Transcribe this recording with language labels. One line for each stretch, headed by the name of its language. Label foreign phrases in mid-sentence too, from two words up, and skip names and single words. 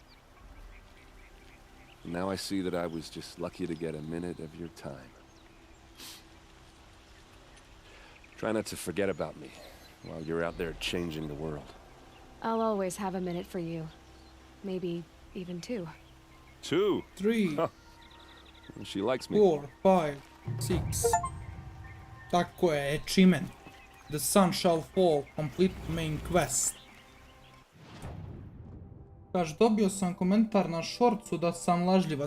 English: And now I see that I was just lucky to get a minute of your time. Try not to forget about me while you're out there changing the world. I'll always have a minute for you. Maybe even 2. 2? 3, Huh. She likes me. 4, 5, 6.
Croatian: Tako je,
English: achievement. The sun shall fall, complete main quest.
Croatian: Kaže, dobio sam komentar na shortsu da sam lažljivac.